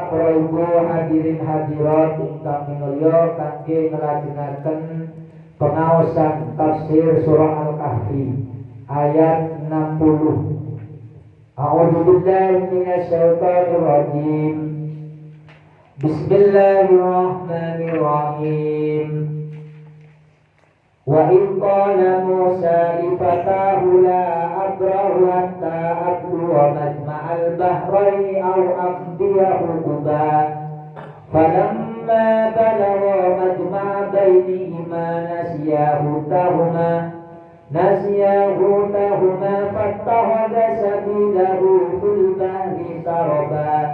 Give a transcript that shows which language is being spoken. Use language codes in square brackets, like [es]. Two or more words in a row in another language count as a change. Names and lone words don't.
[jv] Para ibu hadirin hadirat ingkang minulya kangge nglajengaken pengaosan tafsir surah Al-Kahfi ayat 60. [ar] أعوذ بالله من الشيطان الرجيم. بسم الله الرحمن الرحيم. وإن قال موسى لفتاه لا أبرح حتى أبلغ مجمع البحرين أو أمضي حقبا فلما بلغ مجمع بينهما نسيا حوتهما فاتخذ سبيله في البحر سربا